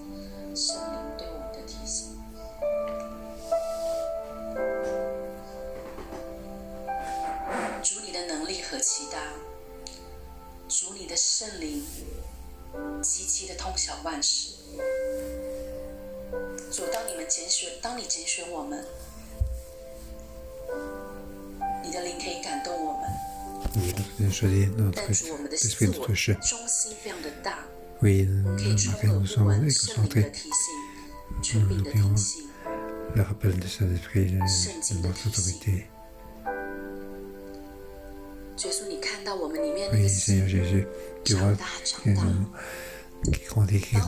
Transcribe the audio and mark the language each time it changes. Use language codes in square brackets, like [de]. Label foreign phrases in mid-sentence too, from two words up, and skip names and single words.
[zh] 圣灵对我们的提醒，主你的能力何其大，主你的圣灵极其的通晓万事。主，当你拣选我们，你的灵可以感动我们，但主我们的自我中心非常的大。 [fr] Oui, nous sommes excentrés. Nous oublions le rappel de Saint-Esprit et de notre autorité. Oui, Seigneur Jésus, tu vois qui grandit.